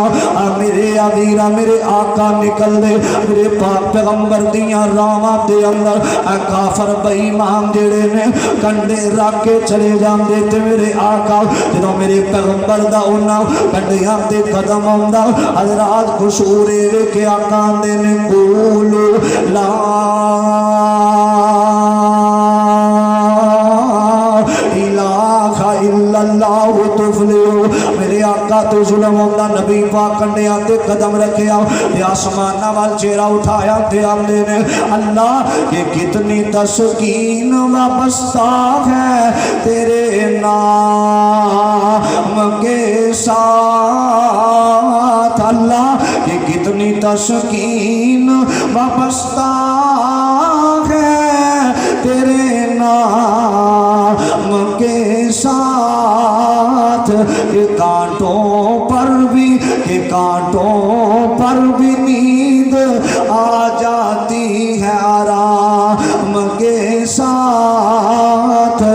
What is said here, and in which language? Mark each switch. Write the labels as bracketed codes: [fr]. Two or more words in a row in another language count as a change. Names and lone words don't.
[pa] میرے اویرا میرے آقا نکل دے میرے پاک پیغمبر دیاں راہواں دے اندر کافر بے ایمان جیہڑے نے کنڈے رکھ کے چلے جاندے، تے میرے آقا جدوں میرے پیغمبر دا انہاں کنڈیاں تے قدم آوندا، حضرات خشور وے کے آقا آندے نے [ar] قولوا لا إله إلا الله تفلحوا. [pa] میرے آقا تو ظلم ہوندا، نبی پاک کنڈیاں تے قدم رکھیا تے آسماناں وال چہرہ اٹھایا تے آندے نے [ur] اللہ یہ کتنی تسکین وابستہ ہے تیرے نام کے ساتھ، اللہ یہ کتنی تسکین وابستہ ہے تیرے نام کے ساتھ، کہ کانٹوں پر بھی نیند آ جاتی ہے آرام کے ساتھ.